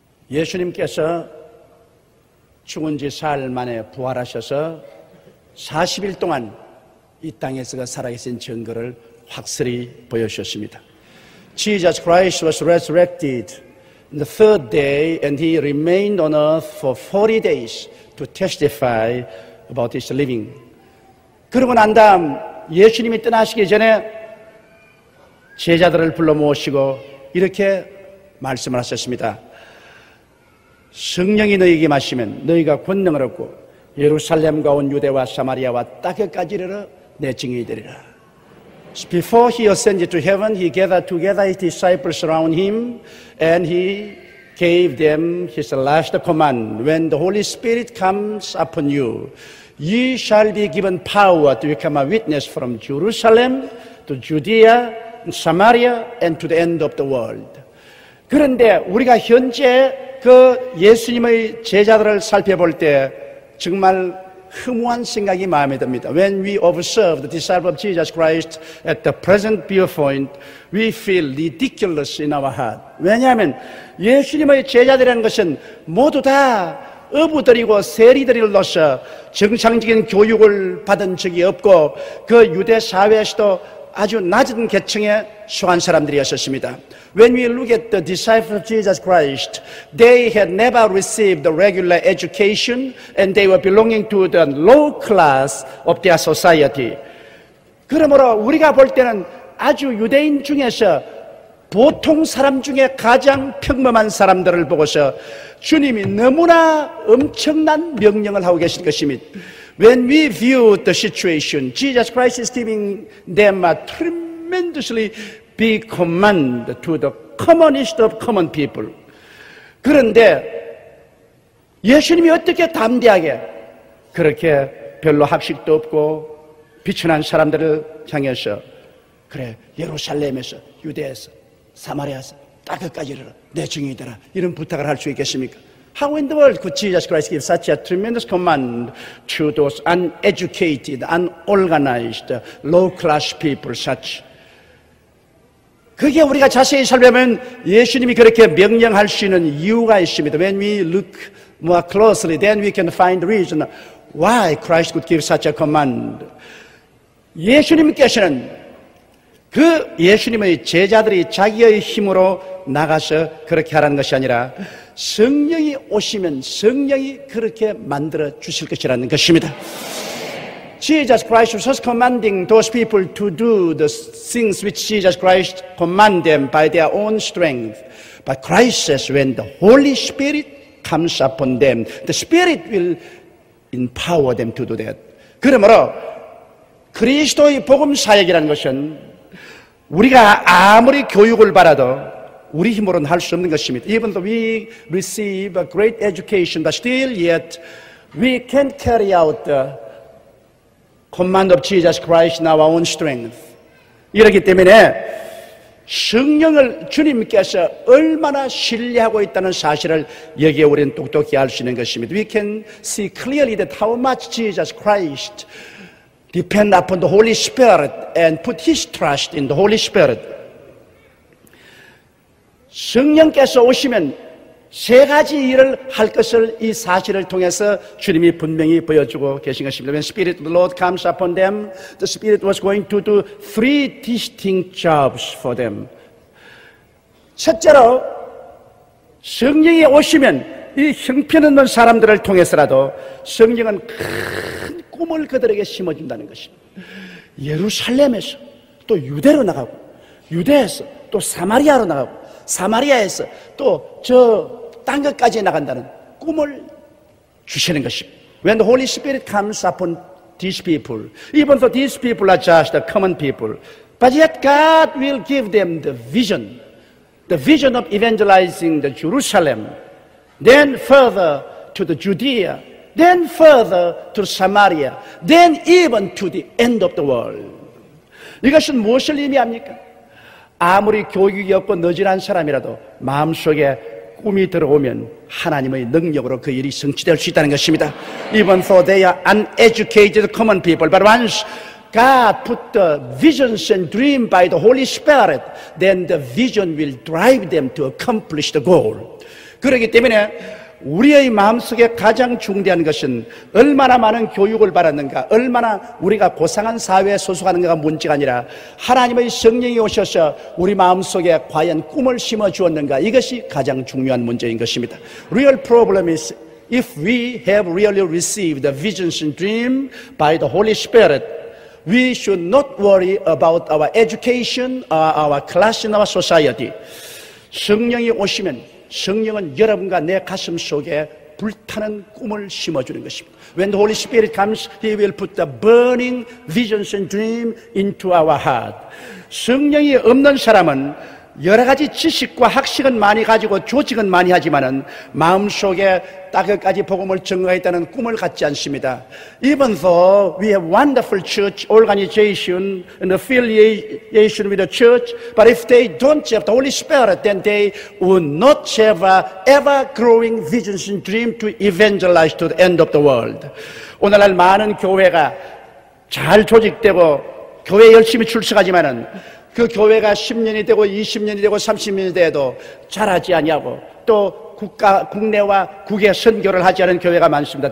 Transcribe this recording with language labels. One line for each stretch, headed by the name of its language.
Korean: 예수님께서 죽은 지 사흘 만에 부활하셔서 40일 동안 이 땅에서 살아계신 증거를 확실히 보여주셨습니다.
English: Jesus Christ was resurrected on the third day and he remained on earth for 40 days to testify about his living.
Korean: 그러고 난 다음 예수님이 떠나시기 전에 제자들을 불러 모시고 이렇게 말씀을 하셨습니다. 성령이 너희에게 마시면 너희가 권능을 얻고 예루살렘과 온 유대와 사마리아와 땅끝까지 이르러 내 증인이 되리라.
English: Before he ascended to heaven, he gathered together his disciples around him and he gave them his last command. When the Holy Spirit comes upon you, ye shall be given power to become a witness from Jerusalem to Judea, Samaria, and to the end of the world.
Korean: 그런데 우리가 현재 그 예수님의 제자들을 살펴볼 때 정말 허무한 생각이 마음에 듭니다.
English: When we observe the disciples of Jesus Christ at the present viewpoint, we feel ridiculous in our heart.
Korean: 왜냐하면 예수님의 제자들이라는 것은 모두 다 어부들이고 세리들로서 정상적인 교육을 받은 적이 없고 그 유대 사회에서도 아주 낮은 계층에 속한 사람들이었습니다.
English: When we look at the disciples of Jesus Christ, they had never received the regular education and they were belonging to the low class of their society.
Korean: 그러므로 우리가 볼 때는 아주 유대인 중에서 보통 사람 중에 가장 평범한 사람들을 보고서 주님이 너무나 엄청난 명령을 하고 계신 것입니다.
English: When we view the situation, Jesus Christ is giving them a tremendously big command to the commonest of common people.
Korean: 그런데 예수님이 어떻게 담대하게 그렇게 별로 학식도 없고 비천한 사람들을 향해서 그래 예루살렘에서 유대에서 사마리아에서 땅끝까지 이르러 내 증인이더라 이런 부탁을 할 수 있겠습니까?
English: How in the world could Jesus Christ give such a tremendous command to those uneducated, unorganized, low-class people such?
Korean: 그게 우리가 자세히 살펴보면 예수님이 그렇게 명령할 수 있는 이유가 있습니다.
English: When we look more closely, then we can find reason why Christ could give such a command.
Korean: 예수님께서는 그 예수님의 제자들이 자기의 힘으로 나가서 그렇게 하라는 것이 아니라 성령이 오시면 성령이 그렇게 만들어 주실 것이라는 것입니다.
English: Jesus Christ was commanding those people to do the things which Jesus Christ commanded them by their own strength. But Christ says when the Holy Spirit comes upon them, the Spirit will empower them to do that.
Korean: 그러므로 그리스도의 복음 사역이라는 것은 우리가 아무리 교육을 받아도 우리 힘으로는 할 수 없는 것입니다.
English: Even though we receive a great education, but still yet we can't carry out the command of Jesus Christ in our own strength.
Korean: 이렇기 때문에 성령을 주님께서 얼마나 신뢰하고 있다는 사실을 여기에 우리는 똑똑히 알 수 있는 것입니다.
English: We can see clearly that how much Jesus Christ depend upon the Holy Spirit and put His trust in the Holy Spirit.
Korean: 성령께서 오시면 세 가지 일을 할 것을 이 사실을 통해서 주님이 분명히 보여주고 계신 것입니다.
English: When Spirit of the Lord comes upon them, the Spirit was going to do three distinct jobs for them.
Korean: 첫째로 성령이 오시면 이 형편없는 사람들을 통해서라도 성령은 큰 꿈을 그들에게 심어준다는 것입니다. 예루살렘에서 또 유대로 나가고 유대에서 또 사마리아로 나가고 사마리아에서 또 저 땅끝까지 나간다는 꿈을 주시는 것입니다.
English: When the Holy Spirit comes upon these people, even though these people are just the common people, but yet God will give them the vision of evangelizing the Jerusalem, then further to the Judea, then further to Samaria, then even to the end of the world.
Korean: 이것은 무엇을 의미합니까? 아무리 교육이 없고 너진한 사람이라도 마음속에 꿈이 들어오면 하나님의 능력으로 그 일이 성취될 수 있다는 것입니다.
English: Even though they are uneducated common people, but once God put the visions and dream by the Holy Spirit, then the vision will drive them to accomplish the goal.
Korean: 그렇기 때문에 우리의 마음속에 가장 중대한 것은 얼마나 많은 교육을 받았는가, 얼마나 우리가 고상한 사회에 소속하는가가 문제가 아니라 하나님의 성령이 오셔서 우리 마음속에 과연 꿈을 심어 주었는가, 이것이 가장 중요한 문제인 것입니다.
English: Real problem is if we have really received the visions and dream by the Holy Spirit, we should not worry about our education or our class in our society.
Korean: 성령이 오시면 성령은 여러분과 내 가슴 속에 불타는 꿈을 심어주는 것입니다.
English: When the Holy Spirit comes, He will put the burning visions and dreams into our heart.
Korean: 성령이 없는 사람은 여러 가지 지식과 학식은 많이 가지고 조직은 많이 하지만은 마음속에 따뜻까지 복음을 증거했다는 꿈을 갖지 않습니다.
English: Even though we have wonderful church organization and affiliation with the church, but if they don't have the Holy Spirit, then they would not have a ever-growing visions and dream to evangelize to the end of the world.
Korean: 오늘날 많은 교회가 잘 조직되고 교회 열심히 출석하지만은 그 교회가 10년이 되고 20년이 되고 30년이 돼도 잘하지 아니하고 또 국내와 국외 선교를 하지 않은 교회가 많습니다.